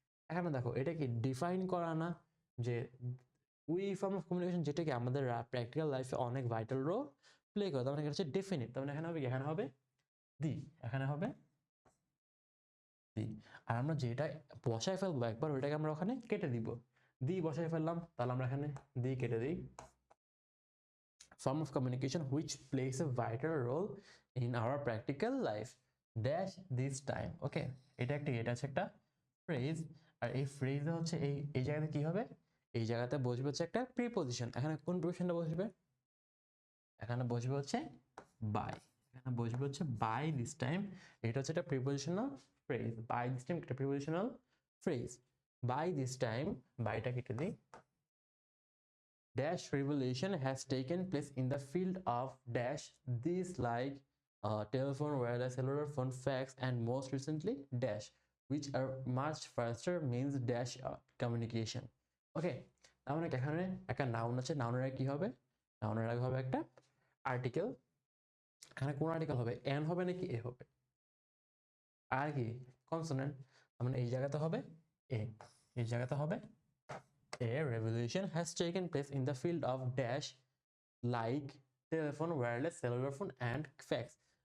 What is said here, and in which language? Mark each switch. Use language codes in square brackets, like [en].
[bn] এখানে দেখো এটা কি ডিফাইন করা না, যে উই ফর্ম অফ কমিউনিকেশন যেটা কি আমাদের প্র্যাকটিক্যাল লাইফে অনেক ভাইটাল রোল প্লে করে, তার মানে এটা হচ্ছে ডেফিনিট। তার মানে এখানে হবে কি, এখানে হবে দি, এখানে হবে দি। আর আমরা যেটা বসায় ফেলবো একবার ওইটাকে আমরা ওখানে কেটে দিব, দি বসায় ফেললাম, তাহলে আমরা এখানে দি কেটে দিই। [en] Form of communication which plays a vital role in our practical life dash this time, okay, [bn] এটা হচ্ছে একটা ফ্রেজ। আর এই ফ্রেজে হচ্ছে এই জায়গাতে কি হবে, এই জায়গাতে বসবে হচ্ছে একটা প্রিপজিশন। এখানে কোন প্রিপজিশনটা বসবে, এখানে বসবে হচ্ছে বাই, এখানে বসবে হচ্ছে বাই দিস টাইম। এটা হচ্ছে একটা prepositional phrase, by this time একটা prepositional phrase. By this time, বাইটা কেটে দিই। [en] Dash revolution has taken place in the field of dash these like telephone, wireless, cellular phone, fax, and most recently dash, which are much faster means dash communication. [bn] Okay, তাহলে এখানে একটা noun আছে, নাউনের আগে কি হবে, নাউনের আগে হবে একটা আর্টিকেল। এখানে কোন আর্টিকেল হবে, এন হবে নাকি এ হবে, আর কি কনসোনেন্ট, মানে এই জায়গাতে হবে এ, এই জায়গাতে হবে [en] A revolution has taken place in the field of dash like telephone, wireless, cellular phone and fax.